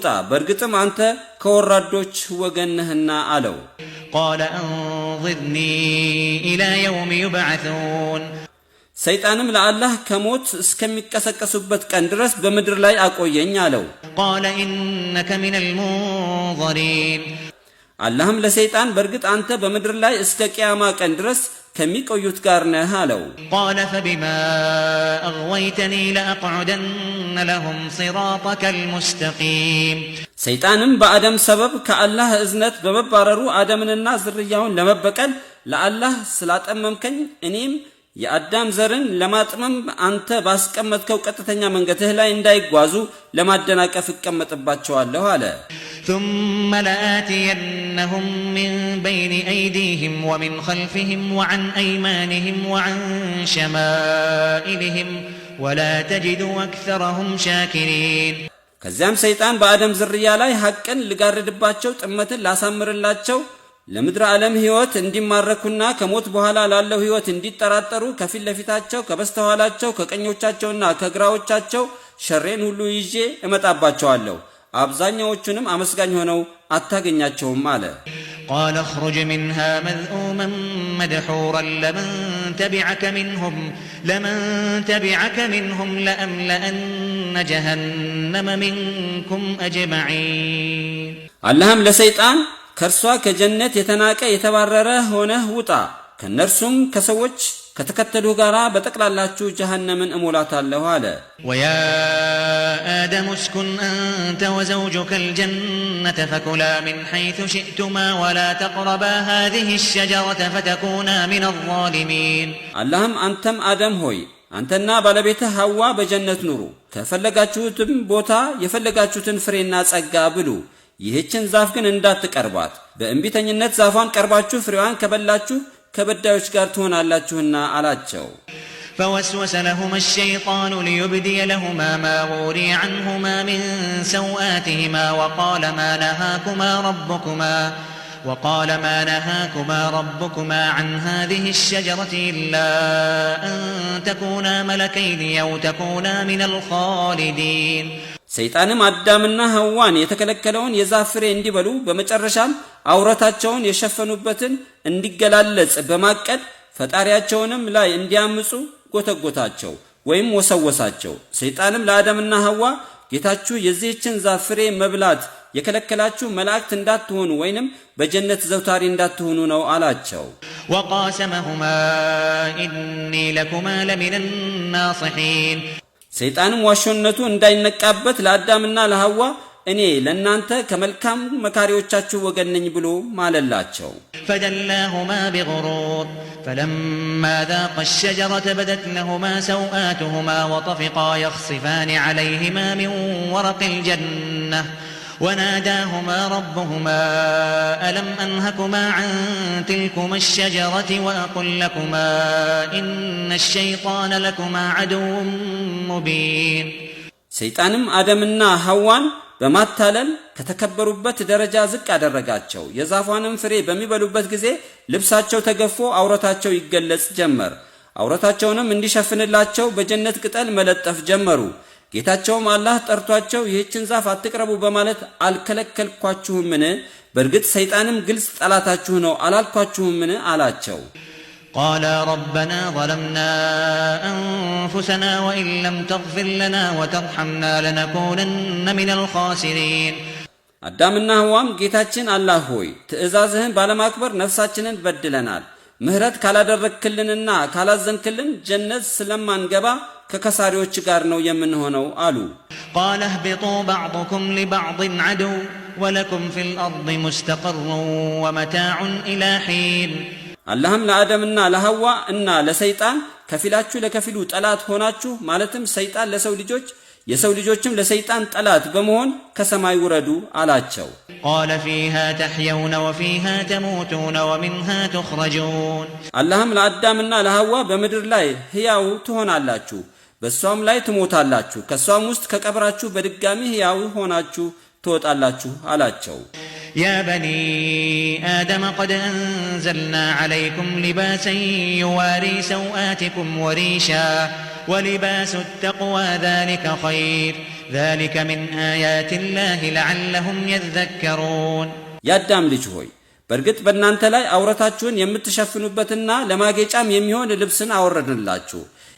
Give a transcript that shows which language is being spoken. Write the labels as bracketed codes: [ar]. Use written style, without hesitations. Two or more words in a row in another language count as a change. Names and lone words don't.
[am] ውጣ በርግጥም አንተ ከወራዶች ወገን ነህና አለው [ar] قال انظرني الى يوم يبعثون [am] ሰይጣንም ለአላህ ከሞት እስከሚቀሰቀሱበት ቀን ድረስ በመድር ላይ አቆየኝ አለው [ar] قال انك من المنظرين [am] አላህም ለሰይጣን በርግጥ አንተ በመድር ላይ እስከ ቂያማ ቀን ድረስ ከሚቆዩት ጋር ነህ አለው [ar] قال فبما اغويتني لاقعدن لهم صراطك المستقيم [am] ሰይጣንም በአደም ሰበብ ከአላህ እዝነት በመባረሩ አደምንና ዝርያውን ለመበቀል ለአላህ ስላጠመምከኝ እኔም የአዳም ዘርን ለማጥመም አንተ ባስቀመጥከው ቀጥተኛ መንገድህ ላይ እንዳይጓዙ ለማደናቀፍ እቀመጥባቸዋለሁ አለ [ar] ثم لآتينهم من بين أيديهم ومن خلفهم وعن أيمانهم وعن شمائلهم ولا تجد أكثرهم شاكرين [am] ከዚያም ሰይጣን በአደም ዝርያ ላይ ሐቅን ልጋርድባቸው ጥመትን ላሳምርላቸው ለምድር ዓለም ህይወት እንዲማረኩና ከሞት በኋላ ላለው ህይወት እንዲጠራጠሩ ከፊት ለፊታቸው ከበስተኋላቸው ከቀኞቻቸውና ከግራዎቻቸው ሸሬን ሁሉ ይዤ እመጣባቸዋለሁ አብዛኛዎቹንም አመስጋኝ ሆነው አታገኛቸውም አለ [ar] قال اخرج منها مذءوما مدحورا لمن تبعك منهم لأملأن جهنم منكم أجمعين [am] አላህም ለሰይጣን ከርሷ ከጀነት የተናቀ የተባረረ ሆነህ ውጣ ከነርሱም ከሰዎች ከተከተሉ ጋራ በጠቅላላችሁ ጀሃነምን እሞላታለሁ አለ [ar] ويا آدم اسكن أنت وزوجك الجنة فكلا من حيث شئتما ولا تقربا هذه الشجرة فتكونا من الظالمين [am] አላህም አንተም አደም ሆይ አንተና ባለቤትህ ሐዋ በጀነት ኑሩ ከፈለጋችሁትም ቦታ የፈለጋችሁትን ፍሬና ጸጋ ብሉ ይህችን ዛፍ ግን እንዳትቀርቧት በእንቢተኝነት ዛፏን ቀርባችሁ ፍሬዋን ከበላችሁ ከበዳዮች ጋር ትሆናላችሁና አላቸው [ar] فوسوس لهما الشيطان ليبدي لهما ما وري عنهما من سوآتهما وقال ما نهاكما ربكما عن هذه الشجرة إلا أن تكونا ملكين أو تكونا من الخالدين [am] ሰይጣንም አዳምና ሐዋን የተከለከለውን የዛፍ ፍሬ እንዲበሉ በመጨረሻም አውራታቸውን የሸፈኑበትን እንዲገላለጽ በማቀድ ፈጣሪያቸውንም ላይ እንዲያምፁ ጎተጎታቸው ወይም ወሰወሳቸው ሰይጣንም ለአዳምና ሐዋ ጌታችሁ የዚህችን ዛፍ ፍሬ መብላት የከለከላችሁ መላእክት እንዳትሆኑ ወይንም በጀነት ዘውታሪ እንዳትሆኑ ነው አላቸው [ar] وقاسمهما إني لكما لمن الناصحين [am] ሰይጣንም ዋሾነቱ እንዳይነቃበት ለአዳምና ለሐዋ እኔ ለናንተ ከመልካም መካሪዎቻችሁ ወገን ነኝ ብሎ ማለላቸው [ar] فدلاهما بغرور فلما ذاقا الشجرة بدت لهما سوآتهما وطفقا يخصفان عليهما من ورق الجنة وناداهما ربهما ألم أنهكما عن تلكما الشجرة وأقل لكما إن الشيطان لكما عدو مبين [am] ሰይጣንም አዳምና ሐዋን በማታለል ከተከበሩበት ደረጃ ዝቅ አደረጋቸው የዛፏንም ፍሬ በሚበሉበት ጊዜ ልብሳቸው ተገፎ አውራታቸው ይገለጽ ጀመር አውራታቸውንም እንዲሸፍንላቸው በጀነት ቅጠል መለጠፍ ጀመሩ ጌታቸውም አላህ ጠርቷቸው ይህችን ዛፍ አትቅረቡ በማለት አልከለከልኳችሁምን በርግጥ ሰይጣንም ግልጽ ጠላታችሁ ነው አላልኳችሁምን አላቸው [ar] قال ربنا ظلمنا أنفسنا وإن لم تغفر لنا وترحمنا لنكونن من الخاسرين [am] አዳምና ሐዋም ጌታችን አላህ ሆይ ትእዛዝህን ባለማክበር ነፍሳችንን በድለናል ምህረት ካላደረክልንና ካላዘንክልን ጀነት ስለማንገባ ከከሳሪዎች ጋር ነው የምንሆነው አሉ [ar] قال اهبطوا بعضكم لبعض عدو ولكم في الأرض مستقر ومتاع إلى حين [am] አላህም ለአዳምና ለሐዋ እና ለሰይጣን ከፊላችሁ ለከፊሉ ጠላት ሆናችሁ ማለትም ሰይጣን ለሰው ልጆች የሰው ልጆችም ለሰይጣን ጠላት በመሆን ከሰማይ ወረዱ አላቸው [ar] قال فيها تحيون وفيها تموتون ومنها تخرجون [am] አላህም ለአዳምና ለሐዋ በመድር ላይ ሕያው ትሆናላችሁ በሷም ላይ ትሞታላችሁ ከሷም ውስጥ ከቀብራችሁ በድጋሚ ሕያው ሆናችሁ ትወጣላችሁ አላቸው [ar] يا بني آدم قد أنزلنا عليكم لباسا يواري سوآتكم وريشا ولباس التقوى ذلك خير ذلك من آيات الله لعلهم يذكرون [am] ያዳም ልጅ ሆይ በእርግጥ በእናንተ ላይ አውረታችሁን የምትሸፍኑበትና ለማጌጫም የሚሆን ልብስን አወረድንላችሁ።